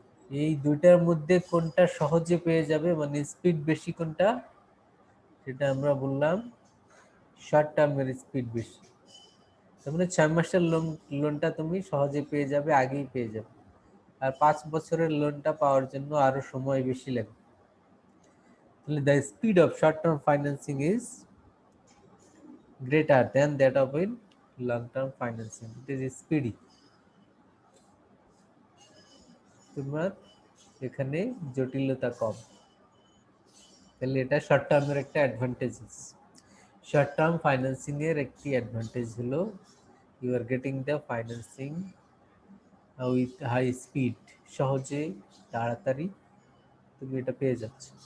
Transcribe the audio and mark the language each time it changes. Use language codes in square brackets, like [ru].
[bn] এই দুইটার মধ্যে কোনটা সহজে পেয়ে যাবে, মানে স্পিড বেশি কোনটা, সেটা আমরা বললাম শর্ট টার্মের স্পিড বেশি। তার মানে 6 মাসের লোনটা তুমি সহজে পেয়ে যাবে, আগেই পেয়ে যাবে, আর 5 বছরের লোনটা পাওয়ার জন্য আরো সময় বেশি লাগবে। [en] তাহলে the speed of short term financing is greater than that of in long term financing. It is speedy. [bn] তোমার এখানে জটিলতা কম, তাহলে এটা শর্ট টার্মের একটা অ্যাডভান্টেজ। শর্ট টার্ম ফাইন্যান্সিং এর একটি অ্যাডভান্টেজ হলো [en] you are getting the financing with high speed, [bn] সহজে তাড়াতাড়ি তুমি এটা পেয়ে যাচ্ছ।